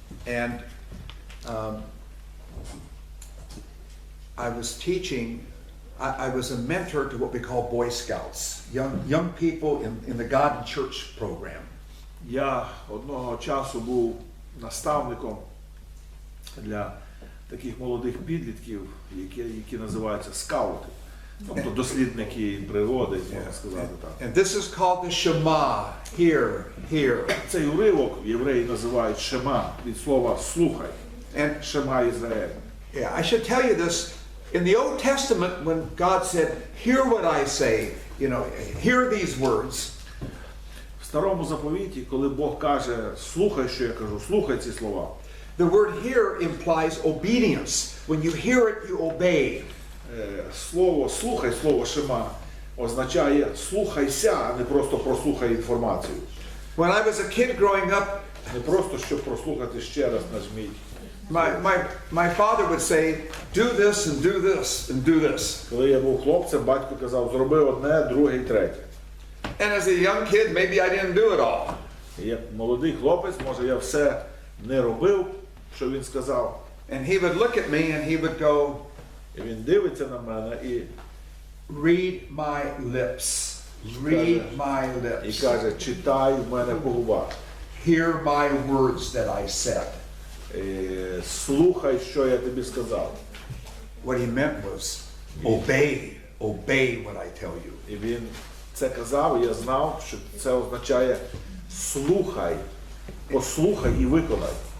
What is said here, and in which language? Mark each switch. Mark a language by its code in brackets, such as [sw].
[en] and I was teaching, I was a mentor to what we call Boy Scouts, young people in the God and Church program. [uk] я одного часу був наставником для таких молодих підлітків, які називаються скаути, тобто дослідники природи, можна сказати так. [en] And this is called the Shema, hear. [uk] Цей уривок євреї називають шема, від слова слухай, [en] And [uk] шема Ізраїль. [en] yeah, I should tell you this, in the Old Testament when God said, hear what I say, hear these words, [uk] В Старому заповіті, коли Бог каже, слухай, що я кажу, слухай ці слова. [en] the word hear implies obedience. When you hear it, you obey. [uk] Слово слухай, слово шема, означає слухайся, а не просто прослухай інформацію. [en] When I was a kid growing up, [uk] Не просто, щоб прослухати ще раз нажміть. [en] my father would say, do this and do this and do this. [uk] Коли я був хлопцем, батько казав, зроби одне, друге і третє. [en] And as a young kid, maybe I didn't do it all. [uk] І як молодий хлопець, може я все не робив, що він сказав. [en] And he would look at me and he would go, [uk] І він дивиться на мене і [en] read my lips. Read my [uk] і [en] lips. [uk] каже, читай в мене по губах. [en] Hear my words that I said. [uk] Слухай, що я тобі сказав. [en] What he meant was, obey what I tell you. [uk] І він це казав, і я знав, що це означає слухай, послухай і виконай.